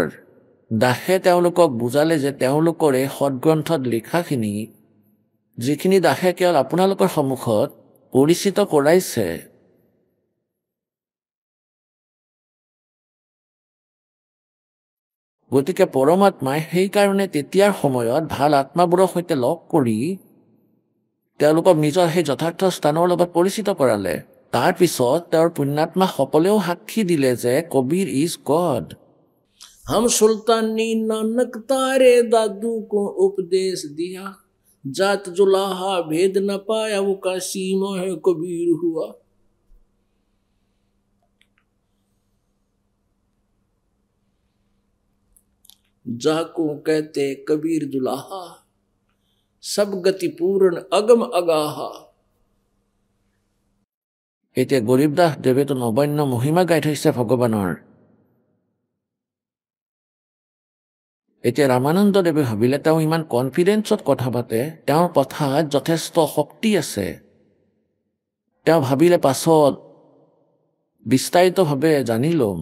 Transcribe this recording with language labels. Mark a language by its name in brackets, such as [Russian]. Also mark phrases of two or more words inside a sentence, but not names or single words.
[Assamese] দাসে তেওঁলোকক বুজালে যে তেওঁলোকৰ এই সদগ্ৰন্থত লিখাখিনি, যিখিনি দাসে কেৱল আপোনালোকৰ সন্মুখত পৰিচিত কৰাইছে, গতিকে পৰমাত্মাই সেইকাৰণে তেতিয়াৰ সময়ত ভাল আত্মাবোৰৰ সৈতে লগ কৰি তেওঁলোকক নিজৰ সেই যথাৰ্থ স্থানৰ লগত পৰিচিত কৰালে। তাৰপিছত তেওঁৰ পুণ্যাত্মাসকলেও সাক্ষী দিলে যে [English] Kabir is God. [Hindi] हम सुल्तानी नानक तारे दादू को उपदेश दिया, जात जुलाहा भेद न पाया वो का सीमा है कबीर हुआ। जाको कहते कबीर दुलाहा, सब गति पूर्ण अगम अगाहा। [Assamese] এতিয়া গৰীবদাস দেৱেতো নবন্য মহিমা গাই থৈছে ভগৱানৰ। এতিয়া ৰামানন্দদেৱে ভাবিলে তেওঁ ইমান কনফিডেন্সত কথা পাতে, তেওঁৰ কথাত যথেষ্ট শক্তি আছে। তেওঁ ভাবিলে পাছত বিস্তাৰিতভাৱে জানি ল'ম।